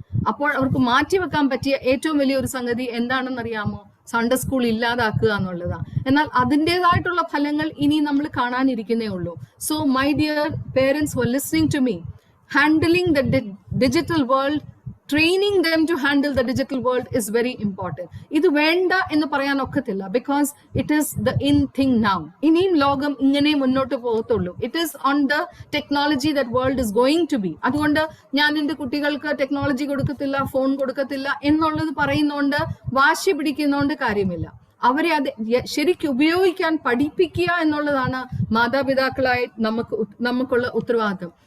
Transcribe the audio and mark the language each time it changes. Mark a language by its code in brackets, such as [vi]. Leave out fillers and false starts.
[ml] അപ്പോൾ അവർക്ക് മാറ്റിവെക്കാൻ പറ്റിയ ഏറ്റവും വലിയൊരു സംഗതി എന്താണെന്നറിയാമോ? സൺഡേ സ്കൂൾ ഇല്ലാതാക്കുക എന്നുള്ളതാണ്. എന്നാൽ അതിൻ്റെതായിട്ടുള്ള ഫലങ്ങൾ ഇനി നമ്മൾ കാണാനിരിക്കുന്നേ ഉള്ളൂ. [en] So my dear parents who are listening to me, handling the digital world, training them to handle the digital world is very important. [ml] ഇത് വേണ്ട എന്ന് പറയാൻ ഒക്കത്തില്ല, [en] because it is the in thing now. [ml] ഇനിയും ലോകം ഇങ്ങനെ മുന്നോട്ട് പോകത്തുള്ളൂ. [en] It is on the technology that world is going to be. [ml] അതുകൊണ്ട് ഞാൻ എൻ്റെ കുട്ടികൾക്ക് ടെക്നോളജി കൊടുക്കത്തില്ല, ഫോൺ കൊടുക്കത്തില്ല എന്നുള്ളത് പറയുന്നോണ്ട്, വാശി പിടിക്കുന്നോണ്ട് കാര്യമില്ല. അവരെ അത് ശരിക്കും ഉപയോഗിക്കാൻ പഠിപ്പിക്കുക എന്നുള്ളതാണ് മാതാപിതാക്കളായി നമുക്കുള്ള ഉത്തരവാദിത്വം.